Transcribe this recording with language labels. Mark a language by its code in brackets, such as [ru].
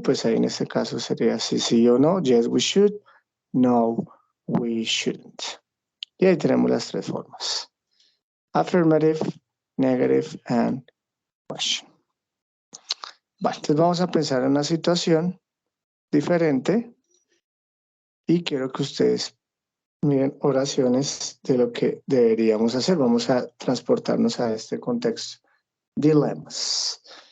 [es] Pues ahí en este caso sería sí o no. [en] Yes, we should. No, we shouldn't. [es] Y ahí tenemos las tres formas. [en] Affirmative, negative, and question. [es] Vale, entonces vamos a pensar en una situación diferente y quiero que ustedes miren oraciones de lo que deberíamos hacer. Vamos a transportarnos a este contexto. Dilemas.